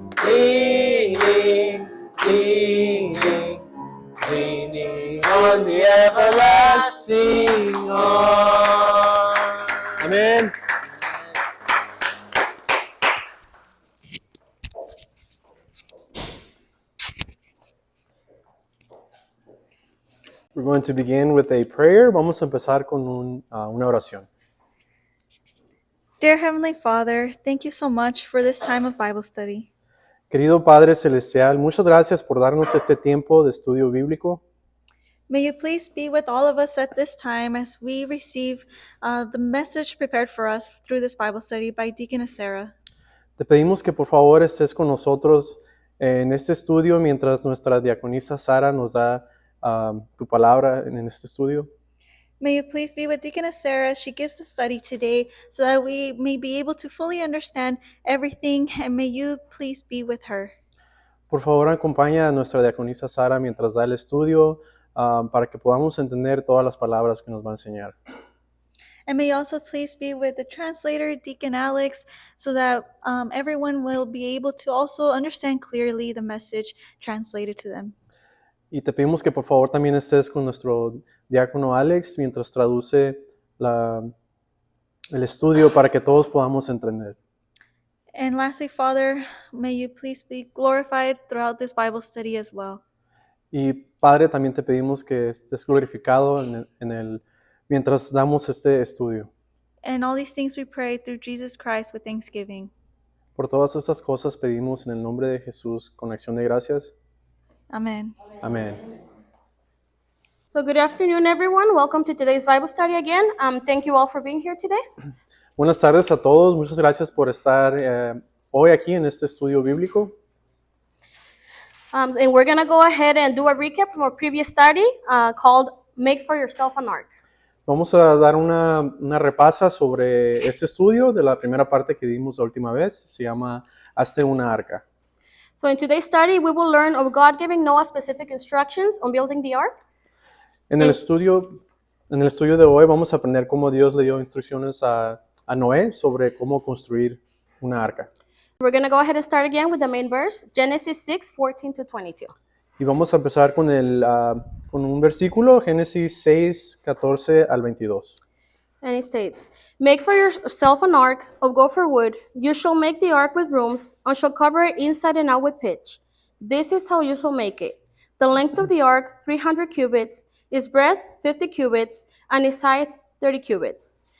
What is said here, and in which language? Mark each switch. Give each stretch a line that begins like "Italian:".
English: Leaning, leaning, leaning on the everlasting arms. Amen. We're going to begin with a prayer.
Spanish: Vamos a empezar con una oración.
English: Dear Heavenly Father, thank you so much for this time of Bible study.
Spanish: Querido Padre Celestial, muchas gracias por darnos este tiempo de estudio bíblico.
English: May you please be with all of us at this time as we receive the message prepared for us through this Bible study by Deaconess Sarah.
Spanish: Te pedimos que por favor estés con nosotros en este estudio mientras nuestra diaconisa Sara nos da tu palabra en este estudio.
English: May you please be with Deaconess Sarah as she gives the study today so that we may be able to fully understand everything, and may you please be with her.
Spanish: Por favor, acompaña a nuestra diaconisa Sara mientras da el estudio para que podamos entender todas las palabras que nos va a enseñar.
English: And may you also please be with the translator, Deacon Alex, so that everyone will be able to also understand clearly the message translated to them.
Spanish: Y te pedimos que por favor también estés con nuestro diácono Alex mientras traduce el estudio para que todos podamos entender.
English: And lastly, Father, may you please be glorified throughout this Bible study as well.
Spanish: Y Padre, también te pedimos que estés glorificado mientras damos este estudio.
English: And all these things we pray through Jesus Christ with thanksgiving.
Spanish: Por todas estas cosas pedimos en el nombre de Jesús con acción de gracias.
English: Amen.
Spanish: Amén.
English: So good afternoon, everyone. Welcome to today's Bible study again. Thank you all for being here today.
Spanish: Buenas tardes a todos. Muchas gracias por estar hoy aquí en este estudio bíblico.
English: And we're going to go ahead and do a recap from our previous study called Make for Yourself an Ark.
Spanish: Vamos a dar una repasa sobre este estudio de la primera parte que dimos la última vez. Se llama Hazte una arca.
English: So in today's study, we will learn of God giving Noah specific instructions on building the ark.
Spanish: En el estudio de hoy vamos a aprender cómo Dios le dio instrucciones a Noé sobre cómo construir una arca.
English: We're going to go ahead and start again with the main verse, Genesis 6:14-22.
Spanish: Y vamos a empezar con un versículo, Génesis 6, 14 al 22.
English: And it states, Make for yourself an ark of gopher wood. You shall make the ark with rooms, and shall cover it inside and out with pitch. This is how you shall make it. The length of the ark, 300 cubits, its breadth, 50 cubits, and its height, 30 cubits.